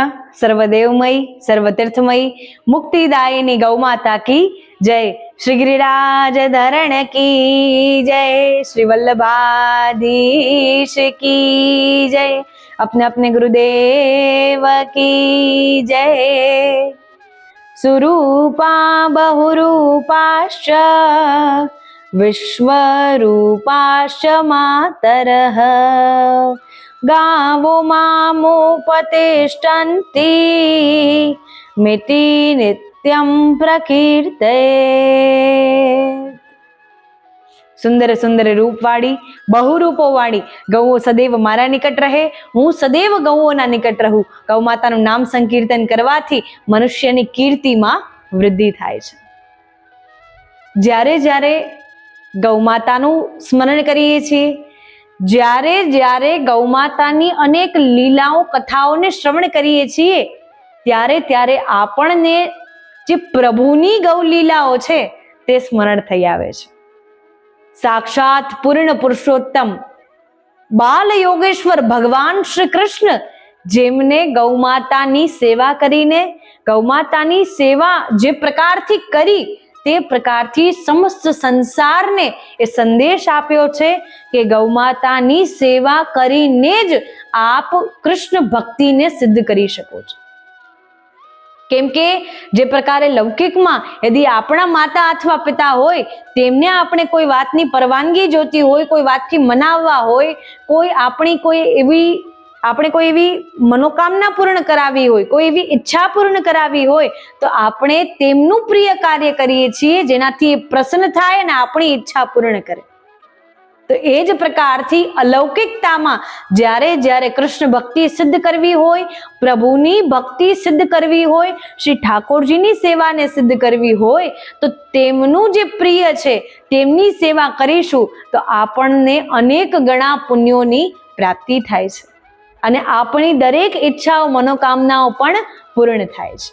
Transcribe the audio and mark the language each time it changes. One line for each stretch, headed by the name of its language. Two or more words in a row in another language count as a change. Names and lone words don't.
Sanskrit: सर्वदेवमयी सर्वतीर्थमयी मुक्तिदायिनी
Hindi: गौ माता की जय। श्री गिरिराज धरण की जय। श्री वल्लभाधीश की जय। अपने अपने गुरुदेव की जय।
Sanskrit: सुरूपा बहुरूपाश्च विश्वरूपाश्च मातरः गावो मामुपतिष्ठन्ति मिति नित्यं प्रकीर्ते।
Gujarati: સુંદર સુંદર રૂપવાળી બહુરૂપોવાળી ગૌઓ સદૈવ મારા નિકટ રહે, હું સદૈવ ગૌઓના નિકટ રહું। ગૌ માતાનું નામ સંકીર્તન કરવાથી મનુષ્યની કીર્તિમાં વૃદ્ધિ થાય છે। જ્યારે જ્યારે ગૌ માતાનું સ્મરણ કરીએ છીએ, જ્યારે જ્યારે ગૌ માતાની અનેક લીલાઓ કથાઓને શ્રવણ કરીએ છીએ, ત્યારે ત્યારે આપણને જે પ્રભુની ગૌ લીલાઓ છે તે સ્મરણ થઈ આવે છે। સાક્ષાત પૂર્ણ પુરુષોત્તમ બાલ યોગેશ્વર ભગવાન શ્રી કૃષ્ણ જેમણે ગૌ માતાની સેવા કરીને ગૌ માતાની સેવા જે પ્રકારથી કરી તે પ્રકારથી સમસ્ત સંસારને એ સંદેશ આપ્યો છે કે ગૌ માતાની સેવા કરીને જ આપ કૃષ્ણ ભક્તિ ને સિદ્ધ કરી શકો છો। કેમ કે જે પ્રકારે લૌકિક મેં યદિ આપણા માતા અથવા પિતા હોય તેમને આપણે કોઈ વાતની પરવાનગી જોતી હોય, કોઈ વાતથી મનાવવા હોય, કોઈ આપણી કોઈ એવી મનોકામના પૂર્ણ કરાવી હોય, કોઈ એવી ઇચ્છા પૂર્ણ કરાવી હોય તો આપણે તેમનું પ્રિય કાર્ય કરીએ છીએ જેનાથી પ્રસન્ન થાય અને આપણી ઇચ્છા પૂર્ણ કરે। તો એજ પ્રકારથી અલૌકિકતામાં જ્યારે જ્યારે કૃષ્ણ ભક્તિ સિદ્ધ કરવી હોય, પ્રભુની ભક્તિ સિદ્ધ કરવી હોય, શ્રી ઠાકુરજીની સેવાને સિદ્ધ કરવી હોય તો તેમનું જે પ્રિય છે તેમની સેવા કરીશું તો આપણને અનેક ગણા પુણ્યોની પ્રાપ્તિ થાય છે અને આપણી દરેક ઈચ્છાઓ મનોકામનાઓ પણ પૂર્ણ થાય છે।